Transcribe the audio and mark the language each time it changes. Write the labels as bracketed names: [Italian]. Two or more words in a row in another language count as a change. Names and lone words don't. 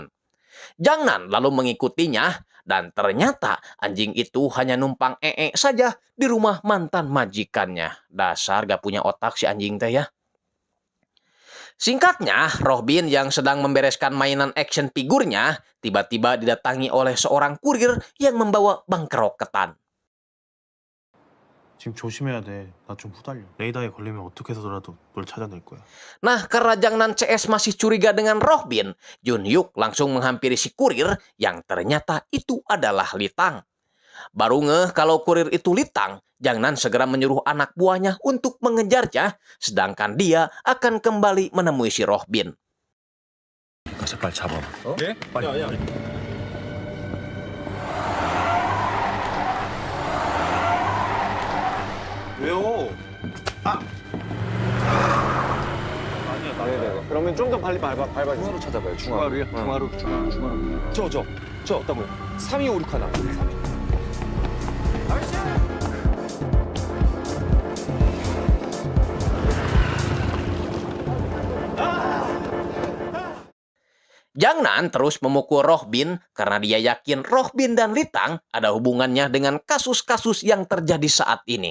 [Indonesian] Jangnan lalu mengikutinya, dan ternyata anjing itu hanya numpang saja di rumah mantan majikannya. Dasar gak punya otak si anjing teh ya. Singkatnya, Robin yang sedang membereskan mainan [English] action figurnya [Indonesian] tiba-tiba didatangi oleh seorang kurir yang membawa bangkerok ketan. [Korean] 지금 조심해야 돼. 나 좀 후달려. 레이더에 걸리면 어떻게 해서라도 널 찾아낼 거야. [Indonesian] Nah, karena Jangnan CS masih curiga dengan Robin, Junhyuk langsung menghampiri si kurir yang ternyata itu adalah Litang. Baru ngeh kalau kurir itu Litang, Jangnan segera menyuruh anak buahnya untuk mengejarnya, sedangkan dia akan kembali menemui si Robin. [Korean] 가서 빨리 잡아봐. 네? 빨리. 왜요? 네네. 그러면 좀 더 빨리 밟아주세요. 중화로 찾아봐요. 중화로요? 중화로. 저 어떤 거요? 3256 하나. [Indonesian] Jangnan terus memukul Robin karena dia yakin Robin dan Litang ada hubungannya dengan kasus-kasus yang terjadi saat ini.